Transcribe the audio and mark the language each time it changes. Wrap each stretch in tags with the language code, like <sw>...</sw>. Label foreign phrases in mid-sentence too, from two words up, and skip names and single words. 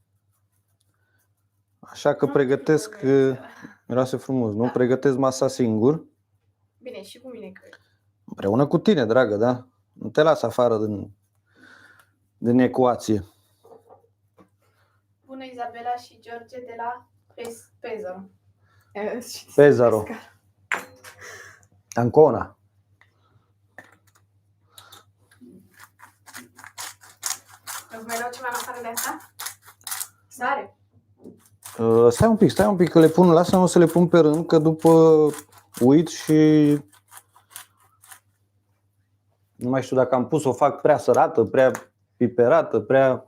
<ro>Așa că pregătesc, miroase frumos, nu? Da. Pregătesc masa singur. Bine, și cu mine cred. Împreună cu tine, dragă, da? Nu te las afară din ecuație. Bună, Izabela și George de la Pesaro. Pesaro. Ancona. Îți mai dau ceva în afară de asta? Sare. Stai un pic, că le pun, lasă-mă să le pun pe rând, că după uit și nu mai știu dacă am pus, o fac prea sărată, prea piperată, prea...</ro>